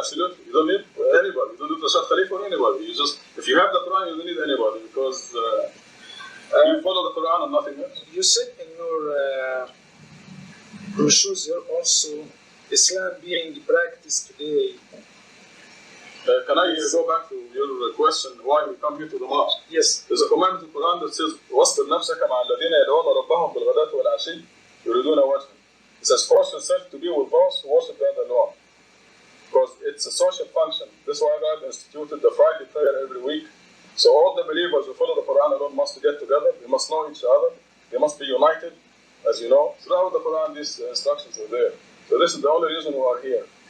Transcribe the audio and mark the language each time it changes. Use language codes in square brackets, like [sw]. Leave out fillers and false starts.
[en] Absolutely. You don't need anybody. You don't need Rashad Khalifa or anybody. You just, if you have the Quran, you don't need anybody because you follow the Quran and nothing else. You said in your brochures here also Islam being practiced today. Can I go back to your question why we come here to the mosque? Yes. There's a command in the Quran that says [ar] واصبر نفسك مع الذين يدعون ربهم بالغداة والعشي يريدون وجهه. [en] It says force yourself to be with those who worship God alone. Because it's a social function. This is why God instituted the Friday prayer every week. So all the believers who follow the Quran alone must get together. They must know each other. They must be united. As you know, throughout the Quran these instructions are there. So this is the only reason we are here.